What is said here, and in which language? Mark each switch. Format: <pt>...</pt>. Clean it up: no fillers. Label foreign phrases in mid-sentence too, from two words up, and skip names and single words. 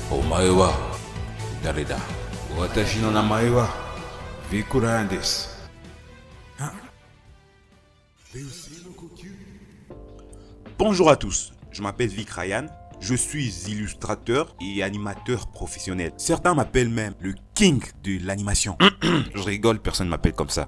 <ja>前は誰だ。私の名前はヴィクランです。</ja> <fr>Bonjour à tous, je m'appelle Vic Ryan, je suis illustrateur et animateur professionnel. Certains m'appellent même le king de l'animation. Je rigole, personne ne m'appelle comme ça.</fr>